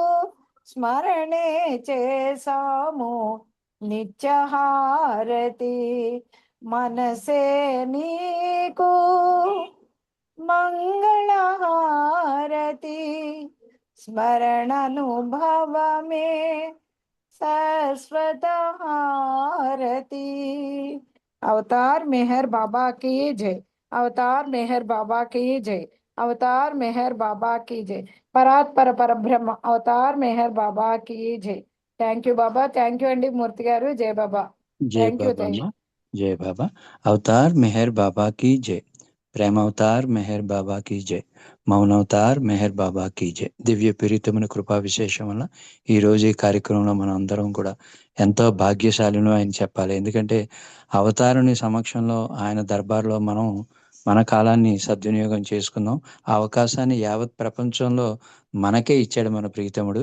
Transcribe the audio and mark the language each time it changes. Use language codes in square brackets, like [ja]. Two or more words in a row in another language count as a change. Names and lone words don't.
[te] స్మరణే చేసాము నిత్యహారతి. మనసే నీకు మంగళహారతి, స్మరణనుభవమే శాశ్వత హారతి. అవతార్ మెహర్ బాబా [hi] की जय. [te] అవతార్ మెహర్ బాబా [hi] की जय. [te] అవతార్ మెహర్ బాబా [hi] की जय. [te] పరాత్పర పరబ్రహ్మ అవతార్ మెహర్ బాబా [hi] की जय. [en] thank you [te] బాబా. [en] thank you [te] అండి మూర్తి గారు. జై బాబా. జై [en] thank you. [te] బాబా థ్యాంక్ అమ్మా. జై బాబా. అవతార్ మెహర్ బాబా [hi] की जय. [te] ప్రేమ అవతార్ మెహర్ బాబా [hi] की जय. [te] మౌనవతార్ మెహర్ బాబా [hi] की जय. [te] దివ్య ప్రీతమైన కృపా విశేషం వల్ల ఈ రోజు ఈ కార్యక్రమంలో మనం అందరం కూడా ఎంతో భాగ్యశాలిను ఆయన చెప్పాలి. ఎందుకంటే అవతారుని సమక్షంలో ఆయన దర్బార్లో మనం మన కాలాన్ని సద్వినియోగం చేసుకుందాం. ఆ అవకాశాన్ని యావత్ ప్రపంచంలో మనకే ఇచ్చాడు మన ప్రీతముడు.